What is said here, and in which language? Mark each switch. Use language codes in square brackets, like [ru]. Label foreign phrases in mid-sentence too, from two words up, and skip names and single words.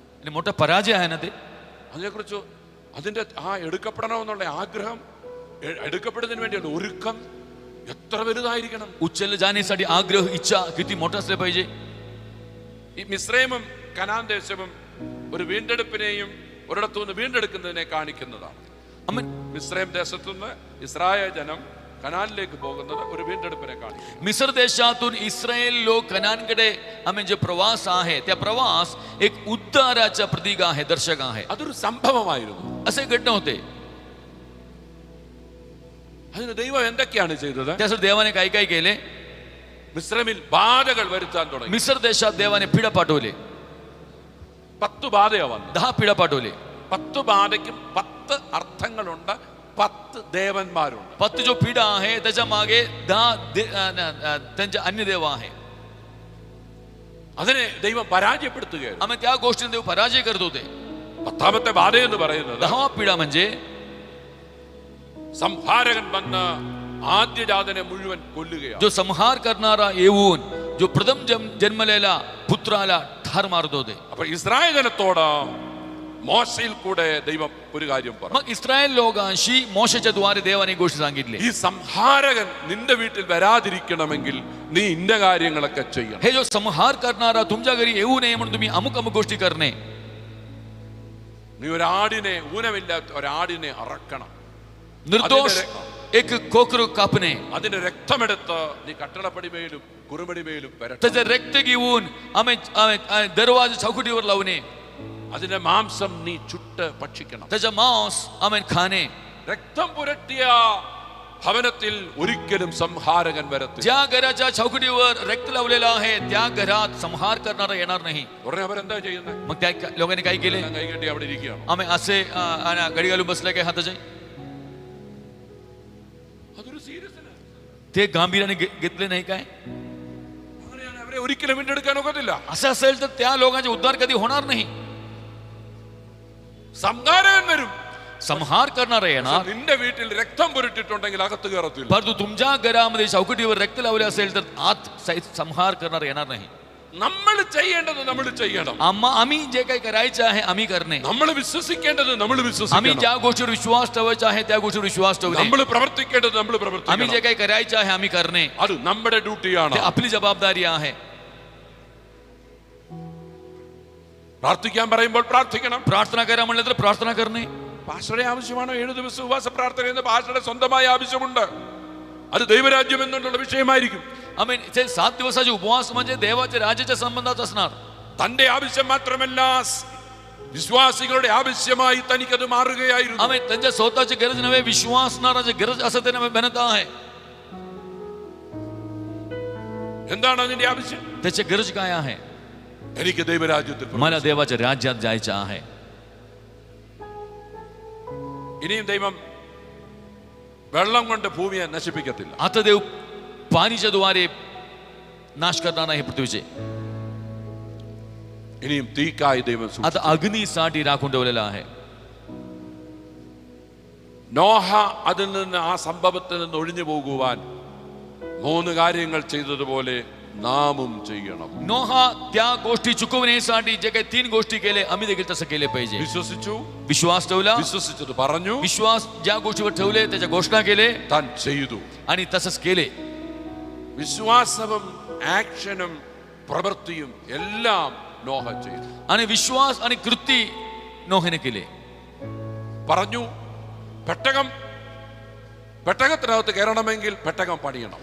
[mr] आणि मोठा पराजय आहे ना ते. [ml] അതിനെക്കുറിച്ച് അതിന്റെ എടുക്കപ്പെടണമെന്നുള്ള ആഗ്രഹം, എടുക്കപ്പെടുന്നതിന് വേണ്ടിയുള്ള ഒരുക്കം എത്ര വലുതായിരിക്കണം. [mr] उचललं जाण्यासाठी आग्रह, इच्छा किती मोठा असले पाहिजे. [ml] ഈ മിസ്രൈമും കനാൻ ദേശവും ഒരു വീണ്ടെടുപ്പിനെയും ഒരിടത്തുനിന്ന് വീണ്ടെടുക്കുന്നതിനെ കാണിക്കുന്നതാണ്. മിസ്രൈം ദേശത്തുനിന്ന് ഇസ്രായേൽ ജനം കനാനിലേക്ക് പോകുന്നത് ഒരു വീണ്ടെടുപ്പിനെ കാണിക്കും. [mr] मिस्र देशातून इस्रायल लोक कनानकडे आम्ही जे प्रवास आहे, त्या प्रवास एक उद्धाराचा प्रतीक आहे, दर्शक आहे. [ml] അതൊരു സംഭവമായിരുന്നു. [mr] असे घटना होते. [ml] അതിന് ദൈവം എന്തൊക്കെയാണ് ചെയ്തത്? [mr] त्यासाठी देवाने काय काय केले? [ml] മിസ്രൈമിൽ ബാധകൾ വരുത്താൻ തുടങ്ങി. [mr] मिस्र देशात देवाने पिढा पाठवले. [ml] 10 ബാധയാ വന്നു. [mr] 10 पिढा पाठवले. [ml] 10 ബാധയ്ക്കും 10 അർത്ഥങ്ങളുണ്ട്, 10 ദേവന്മാരുണ്ട്. [mr] 10 जो पिढा आहे त्याच्या मागे 10 त्यांचे अन्य देव आहे. [ml] അതിനെ ദൈവം പരാജയപ്പെടുത്തുകയാണ്. [mr] आम्ही त्या गोष्टीने देव पराजय करत होते. [ml] 10ാമത്തെ ബാധ എന്ന് പറയുന്നത് [mr] 10वा पिढा म्हणजे [ml] സംഹാരകൻ വന്ന് ആദ്യജാതനെ മുഴുവൻ കൊല്ലുകയാണ്. [mr] जो संहार करणारा येऊन जो प्रथम जन्मलेला पुत्राला ठार मारत होते. [ml] അപ്പോൾ ഇസ്രായേൽ ജനത്തോട് മോശയിൽ കൂടെ ദൈവം ഒരു കാര്യം പറഞ്ഞു. [mr] मग इस्रायल लोकांशी मोशेच्या द्वारे देवाने गोष्ट सांगितली. [ml] ഈ സംഹാരകൻ നിന്റെ വീട്ടിൽ വരാതിരിക്കണമെങ്കിൽ നീ ഇന്ന കാര്യങ്ങളൊക്കെ ചെയ്യണം. [mr] हे जो संहार करणारा तुमच्या घरी येऊ नये म्हणून तुम्ही अमुक अमुक गोष्टी करणे. [ml] നീ ഒരാടിനെ, ഊനമില്ലാത്ത ഒരാടിനെ അറക്കണം. [mr] निर्दोष एक कोकरू कापणे. [ml] അതിന്റെ രക്തമെടുത്ത് നീ കട്ടളപ്പടിമേലും കുറുമടിമേലും വരട്ടെ. [mr] त्याचे रक्त घेऊन आम्ही दरवाजा चौकटीवर लावणे. [ml] അതിന്റെ മാംസം നീ ചുട്ട് ഭക്ഷിക്കണം. [mr] त्याचा मांस आम्ही खाणे. [ml] രക്തം പുരട്ടിയ ഭവനത്തിൽ ഒരിക്കലും സംഹാരകൻ വരത്തില്ല. [mr] ज्या घराच्या चौकटीवर रक्त लावलेला आहे त्या घरात संहार करणारा येणार नाही. [ml] ഉടനെ അവരെന്താ ചെയ്യുന്നത്? [mr] मग त्या लोकांनी काय केले? [ml] കൈകെട്ടി അവിടെ ഇരിക്കുകയാണ്. [mr] आम्ही असे गडी घालून बसले काय हाताचे? [ml] അതൊരു സീരിയസ് [mr] ते गांभीर्याने घेतले नाही काय? [ml] അങ്ങനെയാണ് അവരെ ഒരിക്കലും വീണ്ടെടുക്കാൻ ഒക്കത്തില്ല. [mr] असं असेल तर त्या लोकांचे उद्धार कधी होणार नाही. [ml] സംഹാരകൻ വരും, [mr] संहार करणारा येणार, [ml] നിന്റെ വീട്ടിൽ രക്തം പുരട്ടിട്ടുണ്ടെങ്കിൽ അകത്ത് കയറത്തില്ല. [mr] परंतु तुमच्या घरामध्ये चौकटीवर रक्त लावले असेल तर आत संहार करणार येणार नाही. [ml] നമ്മൾ ചെയ്യേണ്ടത് നമ്മൾ ചെയ്യണം. [mr] आम्ही जे काही करायचं आहे आम्ही करणे. [ml] നമ്മൾ വിശ്വസിക്കേണ്ടത് നമ്മൾ [mr] आम्ही [ml] വിശ്വസിക്കണം. [mr] ज्या गोष्टीवर विश्वास ठेवायचा आहे त्या गोष्टीवर विश्वास ठेवणे. [ml] നമ്മൾ പ്രവർത്തിക്കേണ്ടത് നമ്മൾ [mr] आम्ही [ml] പ്രവർത്തിക്കണം. [mr] जे काही करायचं आहे आम्ही करणे. [ml] അത് നമ്മുടെ ഡ്യൂട്ടിയാണ്. [mr] ते आपली जबाबदारी आहे. [ml] പ്രാർത്ഥിക്കാൻ പറയുമ്പോൾ പ്രാർത്ഥിക്കണം. [mr] प्रार्थना करा म्हणलं तर प्रार्थना करणे. [ml] പാസ്റ്ററുടെ ആവശ്യമാണോ 7 ദിവസം ഉപവാസ പ്രാർത്ഥന എന്ന്? പാസ്റ്ററുടെ സ്വന്തമായ ആവശ്യമുണ്ട്. അത് ദൈവരാജ്യം എന്നുള്ള വിഷയമായിരിക്കും. [mr] आम्ही 7 दिवसाचे उपवास म्हणजे देवाच्या राज्याच्या संबंधात असणार. [ml] തന്റെ ആവശ്യം മാത്രമല്ല, വിശ്വാസികളുടെ ആവശ്യമായി തനിക്കത് മാറുകയായിരുന്നു. [mr] आम्ही त्यांच्या स्वतःची गरज नव्हे, विश्वासणाराची गरज असं त्यांना बनत आहे. [ml] എന്താണ് അതിന്റെ ആവശ്യം? [mr] त्याची गरज काय आहे? [ml] എനിക്ക് ദൈവരാജ്യത്തിൽ [mr] मला देवाच्या राज्यात जायचं आहे. [ml] ഇനിയും ദൈവം വെള്ളം കൊണ്ട് ഭൂമിയെ നശിപ്പിക്കത്തില്ല. [mr] आता देव पाणीच्या द्वारे नाश करणार नाही पृथ्वीचे. [ml] ഇനിയും തീക്കായി ദൈവം സൂക്ഷിച്ചു. [mr] आता अग्नीसाठी राखून ठेवलेला आहे. [ml] നോഹ അതിൽ നിന്ന്, ആ സംഭവത്തിൽ നിന്ന് ഒഴിഞ്ഞു പോകുവാൻ 3 കാര്യങ്ങൾ ചെയ്തതുപോലെ നാമും ചെയ്യണം. [mr] नोहा त्या गोष्टी चुकवण्यासाठी जे काही 3 गोष्टी केले, आम्ही देखील तसं केले पाहिजे. [ml] വിശ്വസിച്ചു, [mr] विश्वास ठेवला, [ml] വിശ്വസിച്ചത് പറഞ്ഞു, [mr] विश्वास ज्या गोष्टीवर ठेवले त्याच्या घोषणा केले [ml] താൻ ചെയ്തു. [mr] आणि तसंच केले. [ml] വിശ്വാസവും ആക്ഷനും പ്രവൃത്തിയും എല്ലാം നോഹ ചെയ്തു. [mr] आणि विश्वास आणि कृती नोहेने केले. [ml] പറഞ്ഞു, പെട്ടകത്തിനകത്ത് കയറണമെങ്കിൽ പെട്ടകം പണിയണം.